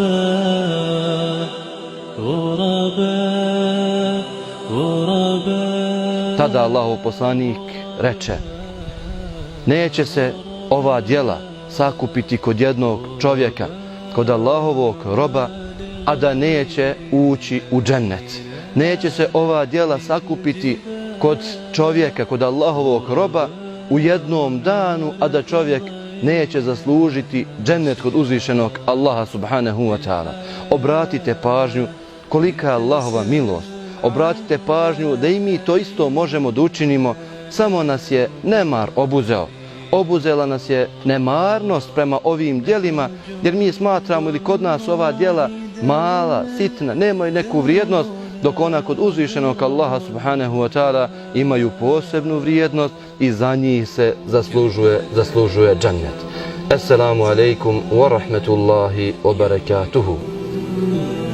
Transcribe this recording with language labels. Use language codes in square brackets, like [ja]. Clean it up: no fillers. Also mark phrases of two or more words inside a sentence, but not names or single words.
[bs] Tada Allahov poslanik reče: neće se ova djela sakupiti kod jednog čovjeka, kod Allahovog roba, a da neće ući u džennet. Neće se ova djela sakupiti kod čovjeka, kod Allahovog roba u jednom danu, a da čovjek neće zaslužiti džennet kod uzvišenog Allaha [ar] سبحانه وتعالى. [bs] Obratite pažnju kolika je Allahova milost. Obratite pažnju da i mi to isto možemo da učinimo, samo nas je nemar obuzeo. Obuzela nas je nemarnost prema ovim djelima, jer mi smatramo ili kod nas ova djela mala, sitna, nemaju neku vrijednost, dok ona kod uzvišenog Allaha [ar] سبحانه وتعالى [bs] imaju posebnu vrijednost i za njih se zaslužuje džennet. [ar] السلام عليكم ورحمة الله وبركاته.